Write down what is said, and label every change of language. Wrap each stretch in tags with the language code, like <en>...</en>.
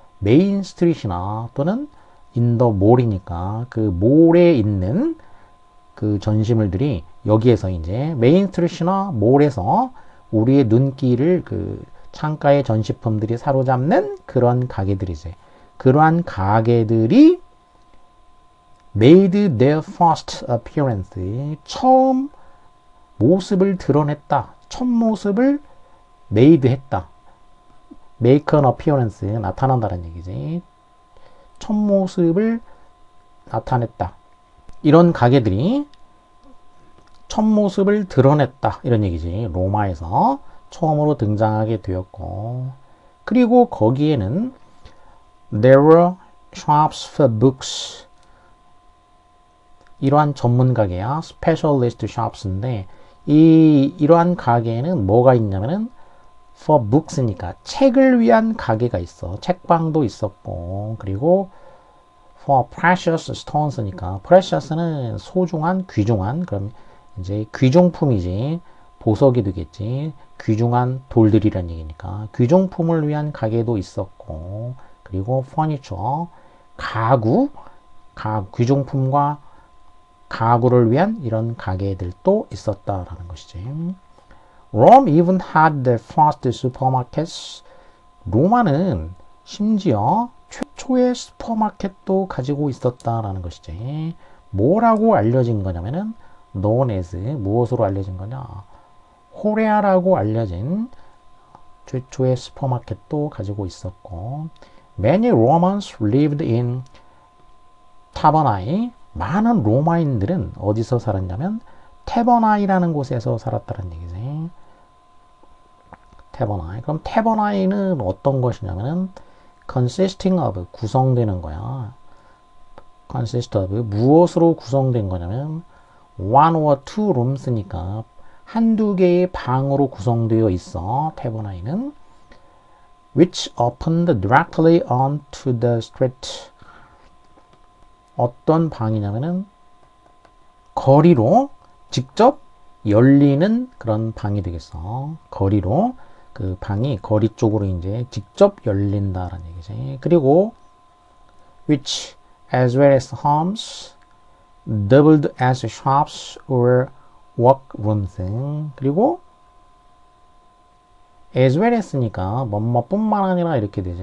<ko>메인 스트리트나 또는</ko> <en>in the mall</en> <ko>이니까 그 몰에 있는 그 전시물들이 여기에서 이제 메인 스트리트나 몰에서 우리의 눈길을 그 창가의 전시품들이 사로잡는 그런 가게들이지. 그러한 가게들이</ko> <en>made their first appearance,</en> <ko>처음 모습을 드러냈다. 첫 모습을 made 했다.</ko> <en>make an appearance,</en> <ko>나타난다는 얘기지. 첫 모습을 나타냈다. 이런 가게들이 첫 모습을 드러냈다. 이런 얘기지. 로마에서 처음으로 등장하게 되었고, 그리고 거기에는</ko> <en>there were shops for books,</en> <ko>이러한 전문 가게야.</ko> <en>specialist shops</en> <ko>인데 이러한 가게에는 뭐가 있냐면은</ko> <en>for books</en> <ko>니까 책을 위한 가게가 있어. 책방도 있었고, 그리고</ko> <en>for precious stones</en> <ko>니까 precious는 소중한, 귀중한, 그럼 이제 귀중품이지. 보석이 되겠지. 귀중한 돌들이란 얘기니까 귀중품을 위한 가게도 있었고, 그리고 furniture, 가구, 귀중품과 가구를 위한 이런 가게들도 있었다라는 것이지.</ko> <en>Rome even had the first supermarkets.</en> <ko>로마는 심지어 최초의 슈퍼마켓도 가지고 있었다라는 것이지. 뭐라고 알려진 거냐면은</ko> <en>known as,</en> <ko>무엇으로 알려진 거냐? 호레아라고 알려진 최초의 슈퍼마켓도 가지고 있었고,</ko> <en>many Romans lived in</en> <ko>타버나이. 많은 로마인들은 어디서 살았냐면 테버나이라는 곳에서 살았다는 얘기지. 테버나이. 그럼 테버나이는 어떤 것이냐면은</ko> <en>consisting of,</en> <ko>구성되는 거야.</ko> <en>consist of,</en> <ko>무엇으로 구성된 거냐면</ko> <en>one or two rooms</en> <ko>니까 한두 개의 방으로 구성되어 있어.</ko> <en>테버나이는 which opened directly onto the street.</en> <ko>어떤 방이냐면은 거리로 직접 열리는 그런 방이 되겠어. 거리로, 그 방이 거리 쪽으로 이제 직접 열린다라는 얘기지. 그리고</ko> <en>which as well as homes doubled as shops or workrooms.</en> <ko>그리고</ko> <en>as well as</en> <ko>니까 뭐뭐뿐만 아니라 이렇게 되지.</ko>